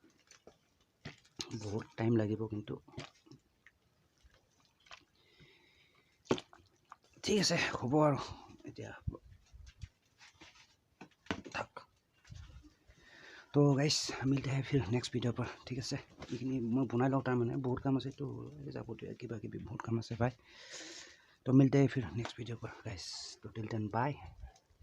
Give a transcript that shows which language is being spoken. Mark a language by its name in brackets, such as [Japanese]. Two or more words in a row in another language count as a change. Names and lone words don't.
[Assamese] বহুত টাইম লাগিব কিন্তু ঠিক আছে হ'ব আৰু এতিয়া থাক [Hindi] तो गाइज़ मिलते हैं फिर नेक्स्ट [Assamese] ভিডিঅ'ৰ পৰা ঠিক আছে এইখিনি মই বনাই লওঁ তাৰমানে বহুত কাম আছে তো যাবতীয় কিবা কিবি বহুত কাম আছে ভাই [Hindi] तो मिलते हैं फिर नेक्स्ट वीडियो पर गाइस तो [English] till then bye